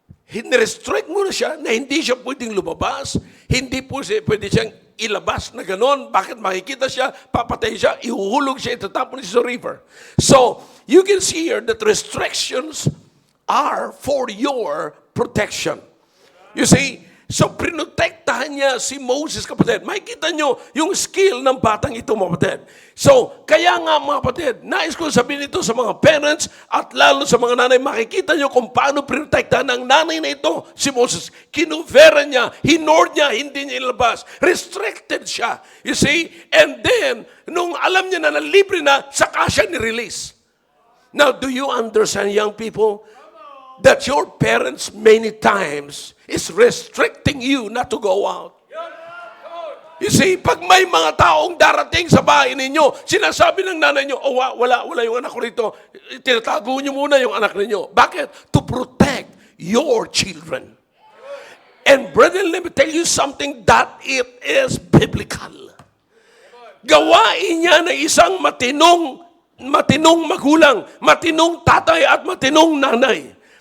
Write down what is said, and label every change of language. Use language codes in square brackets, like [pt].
[tl] Hinirestrict mo na siya na hindi siya pwedeng lumabas, hindi po siya pwede siyang ilabas na ganon. Bakit? Makikita siya, papatay siya, ihuhulog siya, itatapon siya sa river. [en] So, you can see here that restrictions are for your protection. You see, [tl] so prinotektahan niya si Moses, kapatid. Makikita nyo yung skill ng batang ito, mga kapatid. So, kaya nga mga kapatid, nais ko sabihin ito sa mga parents at lalo sa mga nanay, makikita nyo kung paano prinotektahan ng nanay na ito, si Moses. Kinuvera niya, hinord niya, hindi niya ilabas. Restricted siya. [en] You see? [tl] And then, nung alam niya na libre na, saka siya ni-release. [en] Now, do you understand, young people, that your parents many times is restricting you not to go out? You see, [tl] pag may mga taong darating sa bahay ninyo, sinasabi ng nanay nyo, oh, wala yung anak ko rito. Tinatago nyo muna yung anak ninyo. Bakit? [en] To protect your children. And brethren, let me tell you something that it is biblical. [tl] Gawain niya na isang matinong magulang, matinong tatay at matinong nanay.